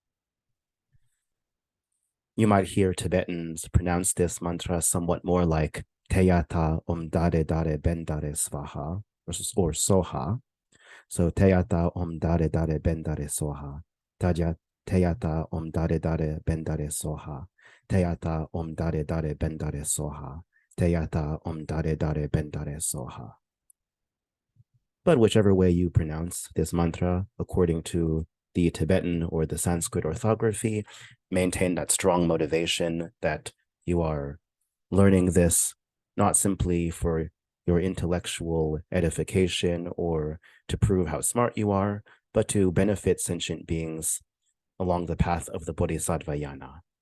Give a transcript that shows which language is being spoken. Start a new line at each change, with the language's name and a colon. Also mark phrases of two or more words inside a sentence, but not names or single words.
English: You might hear Tibetans pronounce this mantra somewhat more like
Sanskrit: Teyata Om Dare Dare Bendare Svaha or
English: Soha.
Sanskrit: So Teyata Om Dare Dare Bendare Soha. Teyata Om Dare Dare Bendare Soha. Teyata Om Dare Dare Bendare Soha. Teyata Om Dare Dare Bendare Soha.
English: But whichever way you pronounce this mantra, according to the Tibetan or the Sanskrit orthography, maintain that strong motivation that you are learning this not simply for your intellectual edification or to prove how smart you are, but to benefit sentient beings along the path of the Bodhisattvayana.